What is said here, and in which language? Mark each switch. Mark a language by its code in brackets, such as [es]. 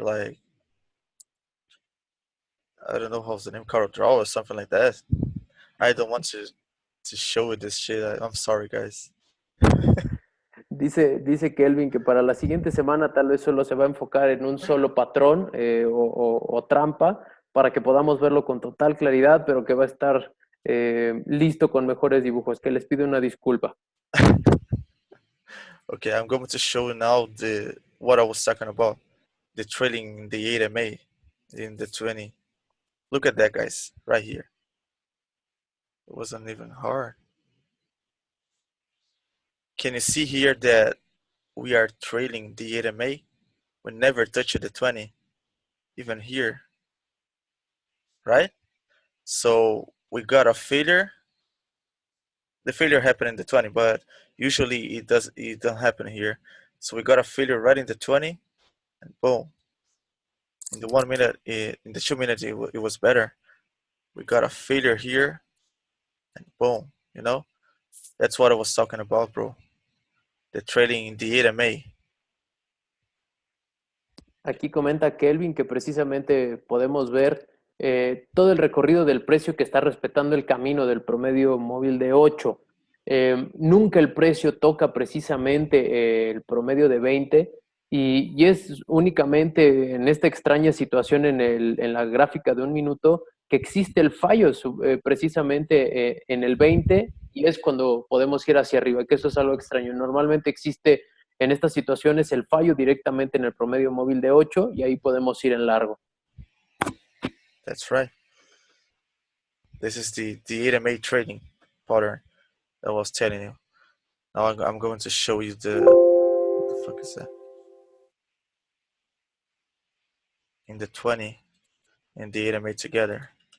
[en] Like, I don't know how's the name, CorelDRAW or something like that. I don't want to show you this shit. I'm sorry, guys. [es] Dice Kelvin que para la siguiente semana tal vez solo se va a enfocar en un solo patrón o trampa para que podamos verlo con total claridad, pero que va a estar listo con mejores dibujos, que les pido una disculpa. [en] Okay, I'm going to show you now what I was talking about. The trailing in the 8MA in the 20. Look at that, guys, right here. It wasn't even hard. Can you see here that we are trailing the 8MA? We never touch the 20, even here, right? So we got a failure. The failure happened in the 20, but usually it don't happen here. So we got a failure right in the 20, and boom. In the 1 minute, in the 2 minutes, it was better. We got a failure here, and boom, you know? That's what I was talking about, bro. The trading in the 8MA. [es] Aquí comenta Kelvin que precisamente podemos ver todo el recorrido del precio que está respetando el camino del promedio móvil de 8. Nunca el precio toca precisamente el promedio de 20 y es únicamente en esta extraña situación en la gráfica de un minuto que existe el fallo precisamente en el 20 y es cuando podemos ir hacia arriba, que eso es algo extraño. Normalmente existe en estas situaciones el fallo directamente en el promedio móvil de 8 y ahí podemos ir en largo. [en] That's right. This is the 8MA trading pattern that I was telling you. Now I'm going to show you what the fuck is that? In the 20 and the 8MA together.